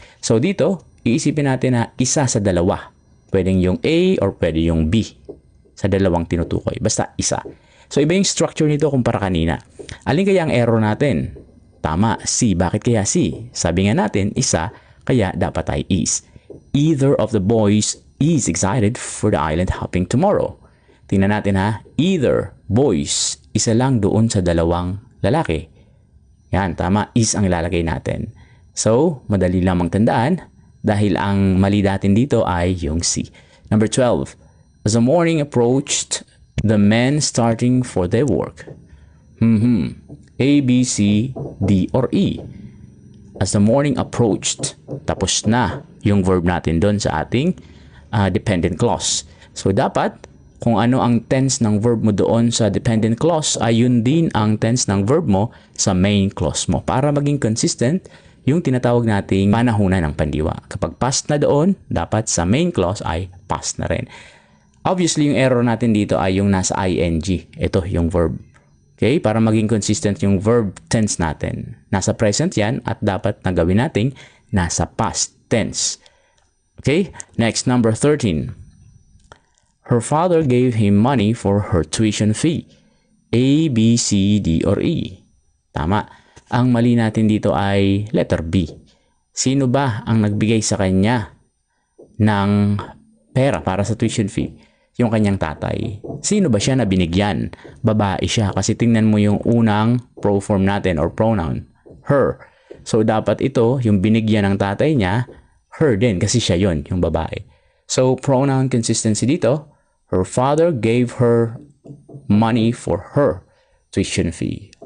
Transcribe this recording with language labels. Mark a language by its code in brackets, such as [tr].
[tl] So dito, iisipin natin na isa sa dalawa. Pwedeng yung A or pwede yung B. Sa dalawang tinutukoy. Basta isa. So, iba yung structure nito kumpara kanina. Alin kaya ang error natin? Tama, C. Bakit kaya C? Sabi nga natin, isa, kaya dapat ay is. [en] Either of the boys is excited for the island hopping tomorrow. [tl] Tingnan natin ha. Either boys, isa lang doon sa dalawang lalaki. Yan, tama. Is ang ilalagay natin. So, madali lamang tandaan dahil ang mali natin dito ay yung C. [en] Number 12. As the morning approached, the men starting for their work. [tl] A, B, C, D, or E. [en] As the morning approached, [tl] tapos na yung verb natin doon sa ating dependent clause. So, dapat, kung ano ang tense ng verb mo doon sa dependent clause, ay yun din ang tense ng verb mo sa main clause mo. Para maging consistent, yung tinatawag nating panahunan ng pandiwa. Kapag past na doon, dapat sa main clause ay past na rin. Obviously, yung error natin dito ay yung nasa ing. Ito, yung verb. Okay? Para maging consistent yung verb tense natin. Nasa present yan at dapat na gawin natin nasa past tense. Okay? [en] Next, number 13. Her father gave him money for her tuition fee. [tl] A, B, C, D, or E. Tama. Ang mali natin dito ay letter B. Sino ba ang nagbigay sa kanya ng pera para sa tuition fee? Yung kanyang tatay. Sino ba siya na binigyan? Babae siya kasi tingnan mo yung unang proform natin or pronoun. Her. So dapat ito, yung binigyan ng tatay niya, her din kasi siya yon, yung babae. So pronoun consistency dito, [en] her father gave her money for her tuition fee.